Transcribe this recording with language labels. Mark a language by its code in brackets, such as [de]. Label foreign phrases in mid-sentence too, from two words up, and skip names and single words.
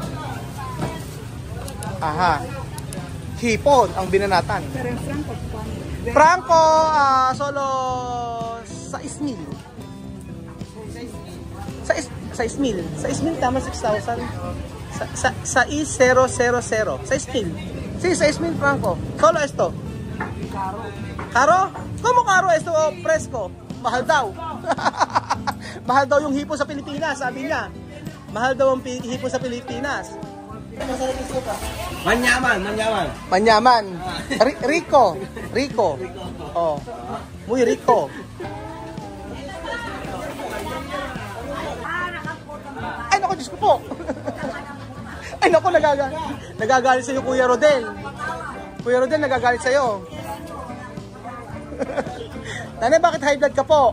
[tl] Aha. Hipon ang binanatan. Franco, solo 6,000. 6,000 tama 6,000. 6,000. 6,000. [es] Sí, 6,000 franco. Solo esto. Caro? ¿Cómo caro esto fresco? [tl] Mahal daw. Mahal daw yung hipo sa Pilipinas, sabi niya. Mahal daw ang hipo sa Pilipinas. Manyaman. [es] Rico. Oh. Muy rico. [tl] Ay, naku, Diyos ko po. Ay, naku, nagagalit sa'yo, Kuya Rodel. Kuya Rodel, nagagalit sa'yo. Nanay, bakit [en] high blood [tl] ka po?